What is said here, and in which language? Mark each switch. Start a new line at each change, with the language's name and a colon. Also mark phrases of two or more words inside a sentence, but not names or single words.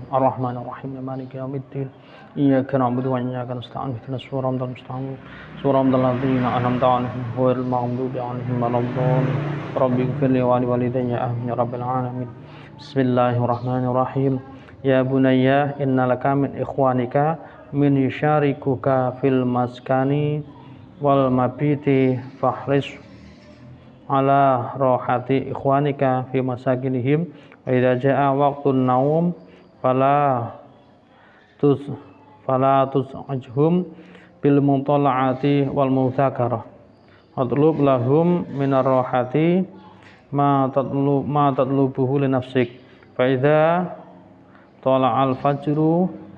Arabic: الرحمن الرحيم. مالك يوم الدين. إياك نعبد وإياك نستعين. اهدنا الصراط المستقيم. صراط الذين أنعمت عليهم غير المغضوب عليهم ولا الضالين. رب اغفر لي ولوالدي آمين يا رب العالمين. بسم الله الرحمن الرحيم. يا بني إن لك من إخوانك من يشاركك في المسكن وال المبيت فاحرص على راحة إخوانك في مساكنهم وإذا جاء وقت النوم فلا تزعجهم بالمطالعة والمذاكرة اطلب لهم من الراحة ما تطلبه لنفسك فإذا طلع الفجر